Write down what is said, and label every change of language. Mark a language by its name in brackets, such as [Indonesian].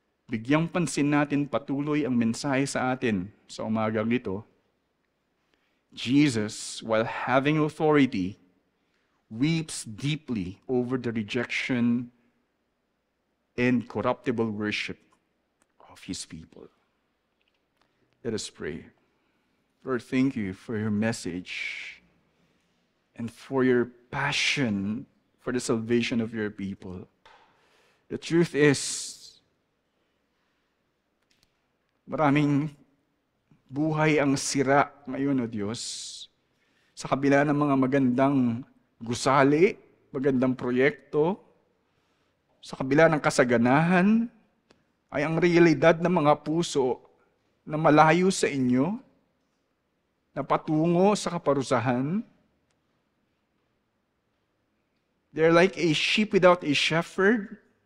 [Filipino] Bigyang pansin natin patuloy ang mensahe sa atin sa umagang ito. [English] Jesus, while having authority, weeps deeply over the rejection and corruptible worship of His people. Let us pray. Lord, thank you for your message and for your passion for the salvation of your people. The truth is, [Filipino] maraming buhay ang sira ngayon, O Diyos. Sa kabila ng mga magandang gusali, magandang proyekto, sa kabila ng kasaganahan, ay ang realidad ng mga puso na malayo sa inyo, na patungo sa kaparusahan. [English] They're like a sheep without a shepherd.